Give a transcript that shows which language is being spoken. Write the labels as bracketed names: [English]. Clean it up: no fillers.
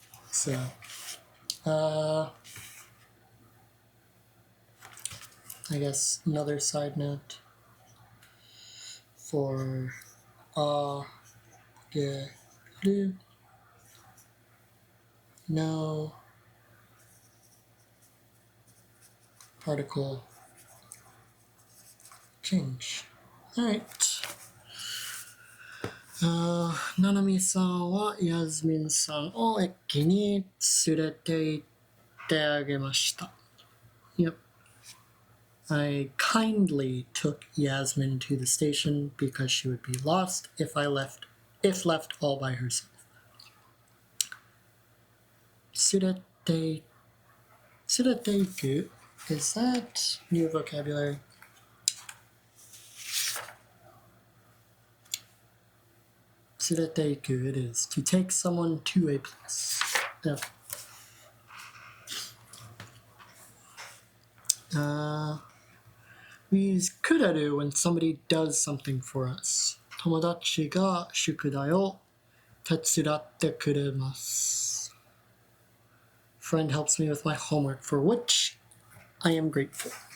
[English] So, I guess another side note for agaru, no particle change. All right. [Japanese] ナナミさんはヤズミンさんを駅に連れて行ってあげました。 [English] Yep. I kindly took Yasmin to the station because she would be lost if left all by herself. 連れて行く Is that new vocabulary? 連れて行く It is. To take someone to a place. Yeah. We use くれる when somebody does something for us. [Japanese] 友達が宿題を手伝ってくれます。 [English] Friend helps me with my homework, for which I am grateful.